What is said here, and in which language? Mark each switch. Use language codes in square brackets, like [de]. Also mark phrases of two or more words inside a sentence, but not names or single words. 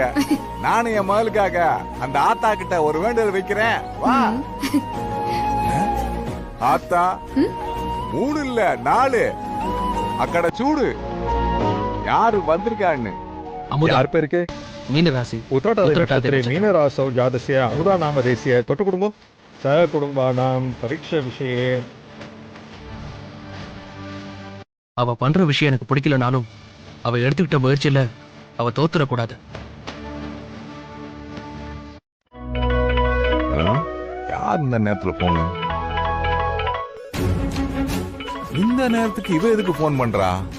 [ta] நானும் என் மகளுக்காக அந்த ஆத்தா கிட்ட ஒரு வேண்டுதல் வைக்கிறேன். வா ஆத்தா. 3 இல்ல 4. [te] అక్కడ చూడు [ta] யாரு வந்திருக்கான்னு அமுதா யார் பேருக்கு மீனராசி உத்திரட்டாதி உத்திரட்டாதி [sa] நட்சத்திरे मीनरासौ जातस्य अमुदा नामधेयस्य तोटकुटुम्बं सहकुटुम्बानां परीक्षाविषये [ta] அவ பண்ற விஷயம் எனக்கு பிடிக்கலனாலும் அவ எடுத்துக்கிட்ட முயற்சியில அவ தோத்துறக்கூடாது. யார் இந்த நேரத்துல போன்? இந்த நேரத்துக்கு இவ எதுக்கு போன் பண்றா?